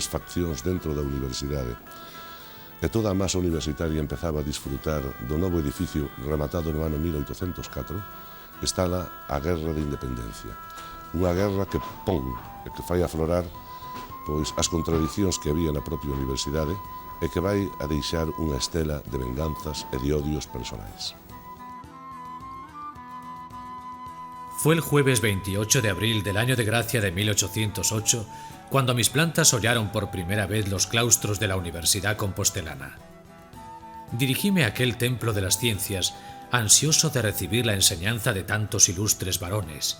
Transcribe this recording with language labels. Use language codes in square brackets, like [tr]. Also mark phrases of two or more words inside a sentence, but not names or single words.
[gl] faccións dentro da universidade e toda a masa universitaria empezaba a disfrutar do novo edificio rematado no ano 1804, estala a Guerra de Independencia. Unha guerra que pon e que fai aflorar pois as contradicións que había na propia universidade e que vai a deixar unha estela de venganzas e de odios personais. [es] Fue el jueves 28 de abril del año de gracia de 1808 cuando mis plantas hollaron por primera vez los claustros de la Universidad Compostelana. Dirigíme a aquel templo de las ciencias, ansioso de recibir la enseñanza de tantos ilustres varones.